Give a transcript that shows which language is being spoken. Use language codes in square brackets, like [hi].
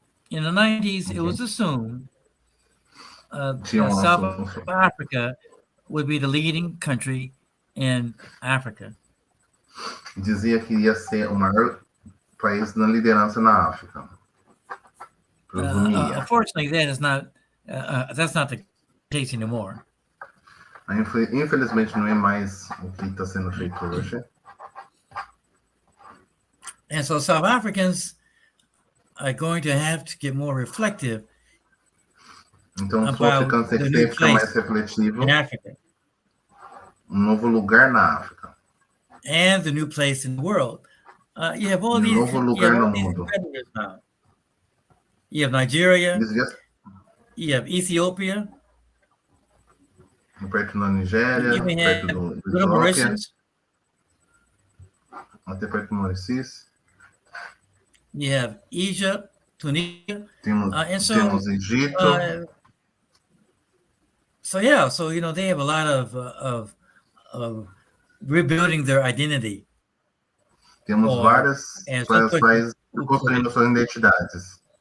[en] In the 90s, it was assumed South Africa would be the leading country in Africa. [pt] Dizia que ia ser o maior país na liderança na África. [en] Unfortunately, that's not the case anymore. [pt] Infelizmente, não é mais o que está sendo feito hoje. [en] And so South Africans are going to have to get more reflective [pt] então, os africanos têm que ficar mais refletivos novo lugar na África. [en] And the new place in the world. You have all these competitors now. You have Nigeria. You have Ethiopia. [pt] Perto da Nigéria, perto do [en] Mauritius. [pt] Até perto do Mauritius. [en] You have Egypt, Tunisia, [pt] temos Egito. [en] So they have a lot of rebuilding their identity. [pt] Temos várias países construindo suas identidades.